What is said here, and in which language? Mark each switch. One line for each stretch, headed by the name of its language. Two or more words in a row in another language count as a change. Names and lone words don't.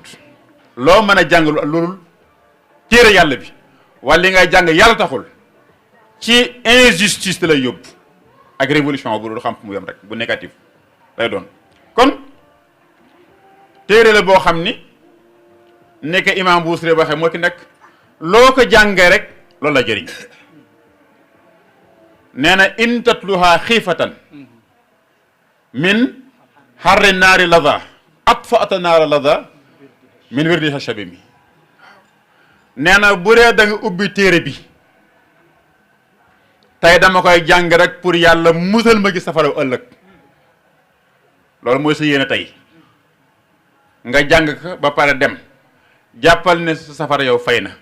Wolof: loo mën a jàng loolu téere yàlla bi wala li ngay jàng yàlla taxul ci injustice lay yóbbu ak révolution bu dul xam fu mu yem rek bu négatif lay doon. kon téere la boo xam ni nekk imam Buusiri waxee moo ki nekk loo ko jàngee rek loolu la jëriñ. nee na
Arabic: إن تتلها خيفة من حر نار لظى أطفأت نار لظى من وردها الشبم.
Wolof: nee na bu dee da nga ubbi téere bi tey dama koy jàng rek pour yàlla musal ma gi safara ëllëg loolu mooy sa yéene tey nga jàng ko ba pare dem jàppal ne sa safara yow fay na.